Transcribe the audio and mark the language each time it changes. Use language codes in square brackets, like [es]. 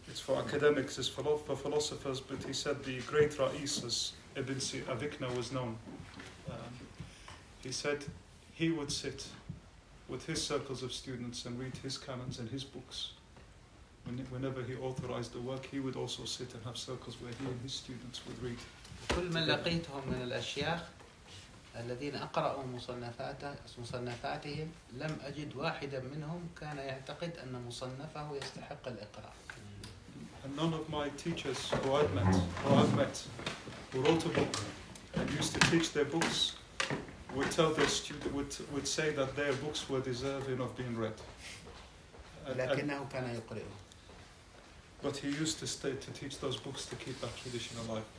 [en] It's for academics, it's for philosophers, but he said the great Ra'is, as Ibn Avikna was known, he said he would sit with his circles of students and read his canons and his books. Whenever he authorized the work, he would also sit and have circles where he and his students would read. [ar] كل من لقيتهم من الأشياخ الذين أقرأوا مصنفاتهم لم أجد واحدا منهم كان يعتقد أن مصنفه يستحق الإقراء. [en] And none of my teachers who I've met, who wrote a book and used to teach their books, would tell their students, would say that their books were deserving of being read. [ar] لكنه كان يقرأه. [en] But he used to teach those books to keep that tradition alive.